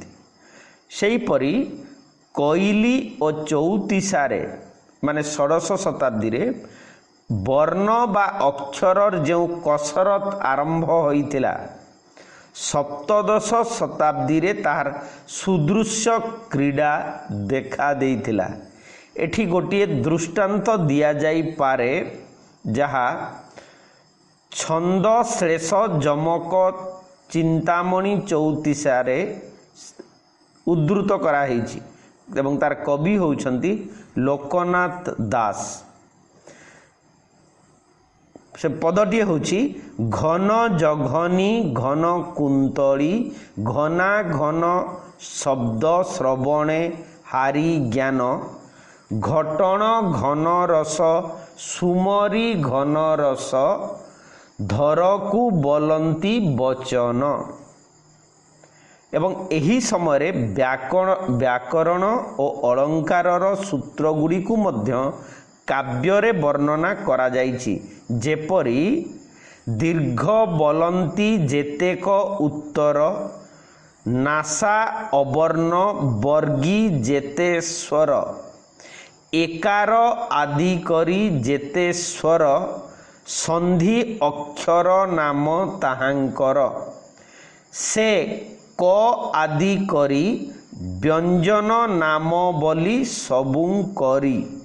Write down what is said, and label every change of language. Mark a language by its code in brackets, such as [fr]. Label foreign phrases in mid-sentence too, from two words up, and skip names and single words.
[or] ସେହିପରି କୋଇଲି ଓ ଚଉତିଶାରେ ମାନେ ଷୋଡ଼ଶ ଶତାବ୍ଦୀ ରେ ବର୍ଣ୍ଣ ବା ଅକ୍ଷର ଯୋ କସରତ ଆରମ୍ଭ ହୋଇଥିଲା ସପ୍ତଦଶ ଶତାବ୍ଦୀ ରେ ତାର ସୁଦୃଶ୍ୟ କ୍ରୀଡ଼ା ଦେଖା ଦେଇଥିଲା। ଏଠି ଗୋଟିଏ ଦୃଷ୍ଟାନ୍ତ ଦିଆ ଯାଇ ପାରେ ଯାହା ଛନ୍ଦ ଶ୍ଳେଷ ଯମକ ଚିନ୍ତାମଣି ଚଉତିଶାରେ ଉଦ୍ଧୃତ କରାହେଛି ଏବଂ ତାର କବି ହେଉଛନ୍ତି ଲୋକନାଥ ଦାସ। ସେ ପଦଟି ହେଉଛି ଘନ ଜଘନୀ ଘନ କୁନ୍ତଳୀ ଘନା ଘନ ଶବ୍ଦ ଶ୍ରବଣେ ହାରି ଜ୍ଞାନ ଘଟଣ ଘନ ରସ ସୁମରି ଘନ ରସ ଧରକୁ ବୋଲନ୍ତି ବଚନ। ଏବଂ ଏହି ସମୟ ବ୍ୟାକରଣ ଓ ଅଳଙ୍କାରର ସୂତ୍ର ଗୁଡ଼ି କୁ ମଧ୍ୟ କାବ୍ୟରେ ବର୍ଣ୍ଣନା କରା ଯାଇଛି। ଯେପରି ଦୀର୍ଘ ବୋଲନ୍ତି ଯେତେକ ଉତ୍ତର ନାସା ଅବର୍ଣ୍ଣ ବର୍ଗୀ ଯେତେ ସ୍ୱର ଏକାର ଆଦି କରି ଯେତେ ସ୍ୱର ସନ୍ଧି ଅକ୍ଷର ନାମ ତାହାଙ୍କର ସେ କ ଆଦି କରି ବ୍ୟଞ୍ଜନ ନାମ ବୋଲି ସବୁ କରି।